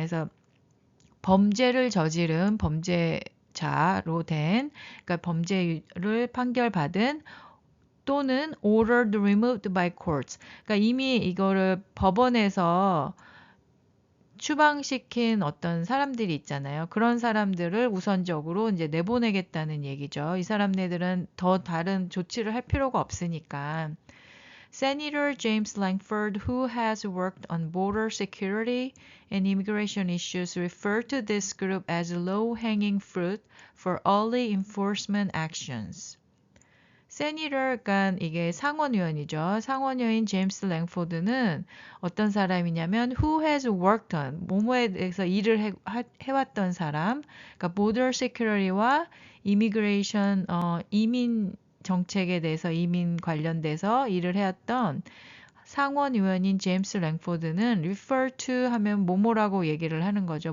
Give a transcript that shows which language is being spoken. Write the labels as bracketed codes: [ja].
[ko] 그래서 범죄를 저지른 범죄자로 된 그러니까 범죄를 판결받은 또는 [en] ordered removed by courts. [ko] 그러니까 이미 이거를 법원에서 추방시킨 어떤 사람들이 있잖아요. 그런 사람들을 우선적으로 이제 내보내겠다는 얘기죠. 이 사람네들은 더 다른 조치를 할 필요가 없으니까. [en] Senator James Lankford, who has worked on border security and immigration issues, referred to this group as low-hanging fruit for early enforcement actions. [ko] 세니터, 그러니까 이게 상원의원이죠. 상원의원인 제임스 랭포드는 어떤 사람이냐면 [en] who has worked on, [ko] 뭐뭐에 대해서 일을 해왔던 사람, 그러니까 border security와 immigration, 이민 정책에 대해서 이민 관련돼서 일을 해왔던 상원의원인 제임스 랭포드는 [en] refer to [ko] 하면 뭐뭐라고 얘기를 하는 거죠.